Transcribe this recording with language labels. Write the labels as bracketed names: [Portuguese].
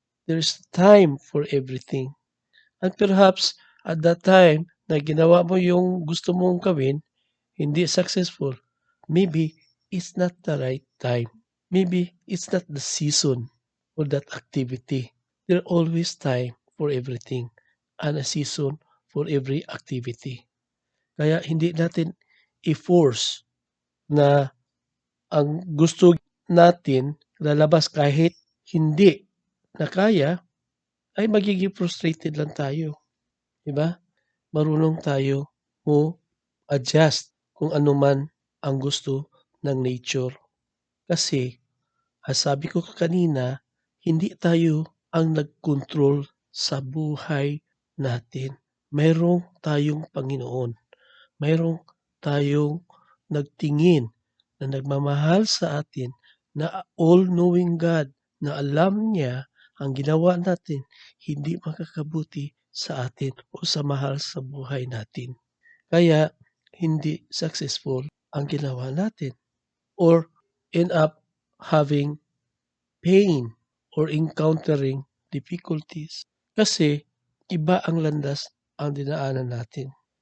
[English] There's time for everything. And perhaps at that time [Filipino] na ginawa mo yung gusto mong gawin, hindi successful, [English] maybe it's not the right time. Maybe it's not the season for that activity. There always time for everything and a season for every activity. [Filipino] Kaya hindi natin i-force na ang gusto natin lalabas kahit hindi na kaya, ay magiging frustrated lang tayo, 'di ba? Marunong tayo adjust kung ano man ang gusto ng nature. Kasi, sabi ko kanina, hindi tayo ang nagkontrol sa buhay natin. Mayroong tayong Panginoon, mayroong tayong nagtingin na nagmamahal sa atin, na all-knowing God, na alam niya ang ginawa natin hindi makakabuti sa atin o sa mahal sa buhay natin. Kaya hindi successful ang ginawa natin or [English] end up having pain or encountering difficulties. [Filipino] Kasi iba ang landas ang dinaanan natin.